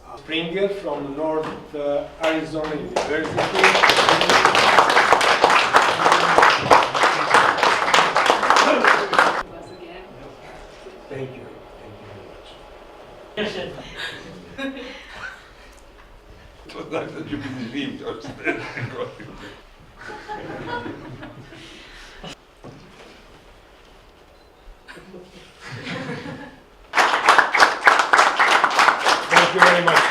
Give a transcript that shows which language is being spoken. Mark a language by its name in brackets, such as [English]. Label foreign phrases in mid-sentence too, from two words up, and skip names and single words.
[English] Springer from North Arizona University. Thank you. Thank you very much. [Serbian] To znači da ću biti živ još 10 godina. [English] Thank you very much.